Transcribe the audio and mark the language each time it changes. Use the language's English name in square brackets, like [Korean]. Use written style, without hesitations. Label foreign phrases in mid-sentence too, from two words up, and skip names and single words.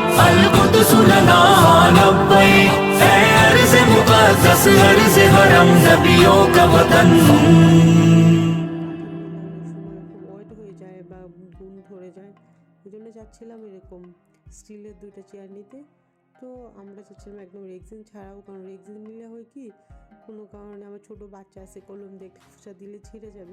[Arabic] القدس لنا لبيك [Urdu] اے ارض مقدس ارض حرم نبیوں کا وطن [Bangla] ওয়েট হয়ে যায় বা ঘুম ধরে যায়, ওই জন্য চাচ্ছিলাম এরকম স্টিলের 2টা চেয়ার নিতে। তো আমরা চাচ্ছিলাম একদম রেক্সিন ছাড়াও, কারণ রেক্সিন নিলে হয় কি কোনো কারণে আমার ছোটো বাচ্চা আছে, কলম দিয়ে খোসা দিলে ছিঁড়ে যাবে।